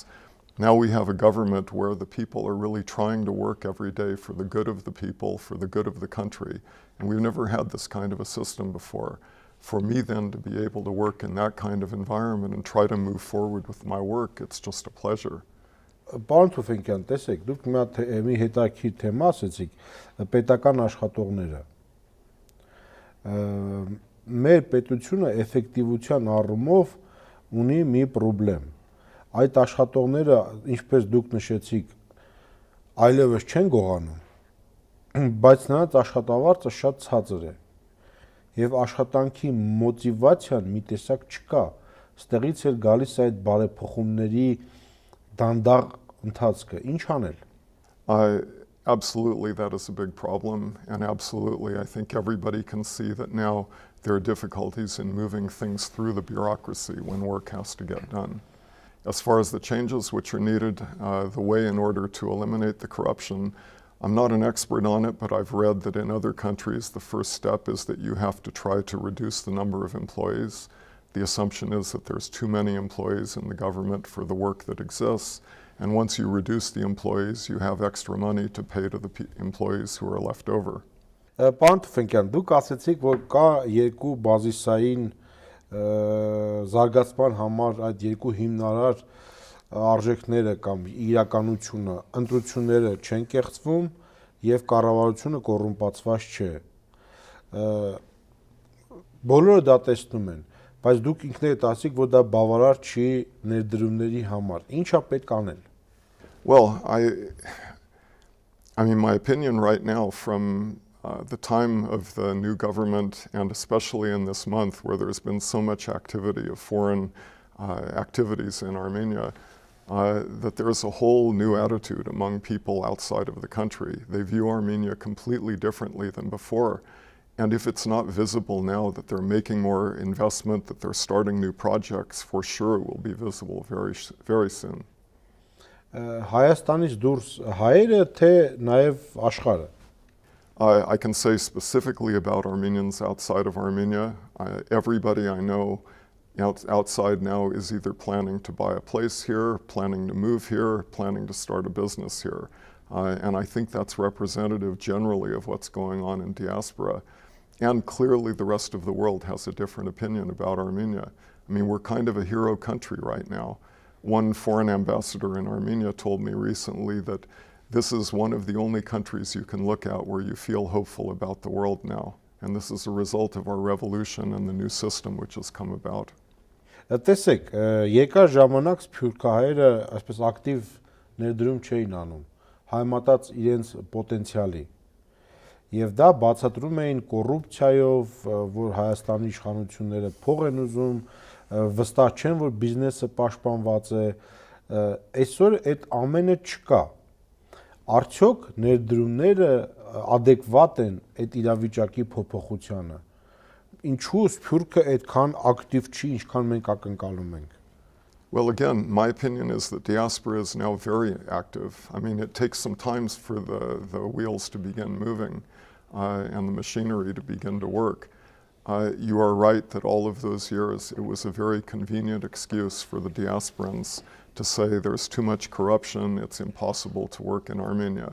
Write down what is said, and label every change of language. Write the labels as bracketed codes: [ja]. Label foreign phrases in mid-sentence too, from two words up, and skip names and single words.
[en] Now we have a government where the people are really trying to work every day for the good of the people, for the good of the country. And we've never had this kind of a system before. For me then to be able to work in that kind of environment and try to move forward with my work, it's just a pleasure. [hy] Պարոն Թուֆենկյան, տեսեք, դուք մի հետաքրքիր թեմա ասեցիք, պետական աշխատողները։ Մեր պետությունը էֆեկտիվության առումով ունի մի խնդրեմ։ Այդ աշխատողները, ինչպես դուք նշեցիք, այլևս չեն գողանում, բայց նրանց աշխատավարձը շատ ցածր է։ Եվ աշխատանքի մոտիվացիան մի տեսակ չկա։ Ստեղից էլ գալիս է այդ բարեփոխումների դանդաղ ընթացքը։ Ինչ անել։ [en] Absolutely, that is a big problem, and absolutely, I think everybody can see that now there are difficulties in moving things through the bureaucracy when work has to get done. As far as the changes which are needed, the way in order to eliminate the corruption, I'm not an expert on it, but I've read that in other countries the first step is that you have to try to reduce the number of employees. The assumption is that there's too many employees in the government for the work that exists, and once you reduce the employees, you have extra money to pay to the employees who are left over. [hy] Պարոն Թուֆենկյան, դուք ասացիք, որ կա երկու բազիսային զարգացման համար այդ երկու հիմնարար արժեքները կամ իրականությունը, ընտրությունները չեն կեղծվում եւ կառավարությունը կոռումպացված չէ։ Բոլորը դա տեսնում են, բայց դուք ինքներդ ասիք, որ դա բավարար չի ներդրումների համար։ Ինչա պետք անել։ [en] Well, I mean, my opinion right now from the time of the new government, and especially in this month where there's been so much activity of foreign activities in Armenia, that there's a whole new attitude among people outside of the country. They view Armenia completely differently than before. And if it's not visible now that they're making more investment, that they're starting new projects, for sure it will be visible very soon. [hy] Հայաստանից դուրս հայերը թե նաև աշխարհը։ [en] I can say specifically about Armenians outside of Armenia. Everybody I know outside now is either planning to buy a place here, planning to move here, planning to start a business here. And I think that's representative generally of what's going on in diaspora. And clearly the rest of the world has a different opinion about Armenia. I mean, we're kind of a hero country right now. One foreign ambassador in Armenia told me recently that this is one of the only countries you can look at where you feel hopeful about the world now. And this is a result of our revolution and the new system which has come about. [hy] Տեսեք, երկար ժամանակ սփյուռքահայերը այսպես ակտիվ ներդրում չէին անում, համեմատած իրենց պոտենցիալի։ Եվ դա բացատրում էին կոռուպցիայով, որ Հայաստանի իշխանությունները փող են ուզում, վստահ չեն, որ բիզնեսը պաշտպանված է։ Այսօր այդ ամենը չկա։ Արդյոք ներդրումները adekvat են այդ իրավիճակի փոփոխությանը։ Ինչու սփյուռքը այդքան ակտիվ չի, ինչքան մենք ակնկալում ենք։ [en] Well, again, my opinion is that diaspora is now very active. I mean, it takes some time for the wheels to begin moving and the machinery to begin to work. You are right that all of those years it was a very convenient excuse for the diasporans to say there's too much corruption, it's impossible to work in Armenia.